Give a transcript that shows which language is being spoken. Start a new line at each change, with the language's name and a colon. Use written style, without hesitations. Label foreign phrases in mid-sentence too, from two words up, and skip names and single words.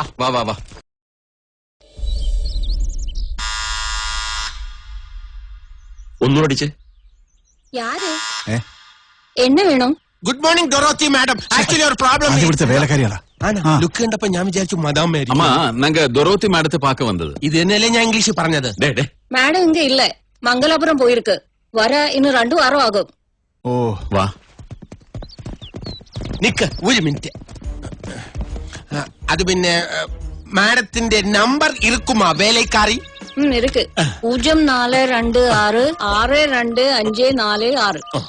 Malayalam: വാ വാ വാ. ഒന്നുകൂടിച്ചേ. എണ്ണ വേണോ?
English: good morning
Malayalam: ഡൊറോത്തി മാഡം. ആക്ച്വലി ഒരു പ്രോബ്ലം. ഇവിടുത്തെ വേലക്കാരിയാടാ. ലുക്ക് കണ്ടപ്പോ ഞാൻ വിചാരിച്ചു മദാം മേരി.
Tamil: டொரோத்தி மேடத்தை பாக்க வந்தது
Malayalam: ഇത് തന്നെയല്ലേ ഞാൻ ഇംഗ്ലീഷിൽ പറഞ്ഞത്.
Tamil: மேடம் இங்க இல்ல, மங்களாபுரம் போயிருக்கு. வர இன்னும் 2 வாரம் ஆகும்.
Malayalam: ഓ വാ. നിക്ക് ഒരു മിനിറ്റ്. അത് പിന്നെ മാഡത്തിന്റെ നമ്പർ ഇരിക്കുമാ വേലക്കാരി?
Tamil: இருக்கு. 0426 625546.